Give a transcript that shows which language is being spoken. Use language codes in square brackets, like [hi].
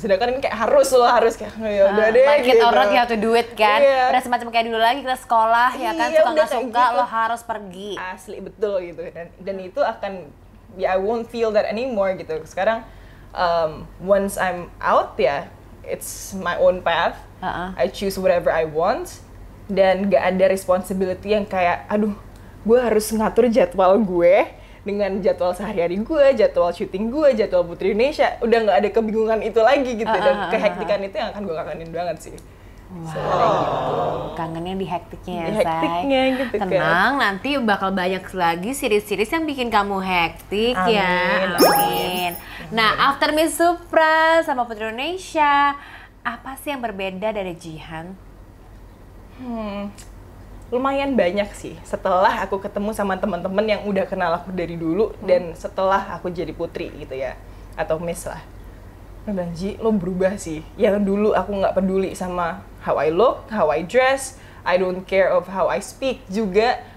[id] Sedangkan ini kayak harus kayak ya udah deh [en] like [id] gitu. [en] it or not, you have to do it kan. [id] Udah semacam kayak dulu lagi kita sekolah ya kan, suka nggak suka gitu. Lo harus pergi. Asli betul gitu, dan itu akan ya [en] I won't feel that anymore [id] gitu. [en] Sekarang once I'm out ya, it's my own path. I choose whatever I want, [id] dan gak ada responsibility yang kayak aduh gue harus ngatur jadwal gue dengan jadwal sehari-hari gue, jadwal syuting gue, jadwal Putri Indonesia. Udah nggak ada kebingungan itu lagi gitu, dan kehektikan itu yang akan gue kangenin banget sih. Wow, kangennya di hektiknya ya, Di Say. hektiknya gitu kan. Tenang, nanti bakal banyak lagi series-series yang bikin kamu hektik ya. Amin, Amin. Nah, after Miss Supra sama Putri Indonesia, apa sih yang berbeda dari Jihan? Lumayan banyak sih. Setelah aku ketemu sama teman-teman yang udah kenal aku dari dulu dan setelah aku jadi putri gitu ya, atau Miss lah. Ji, lo berubah sih. Yang dulu aku nggak peduli sama [en] how I look, how I dress, I don't care of how I speak juga.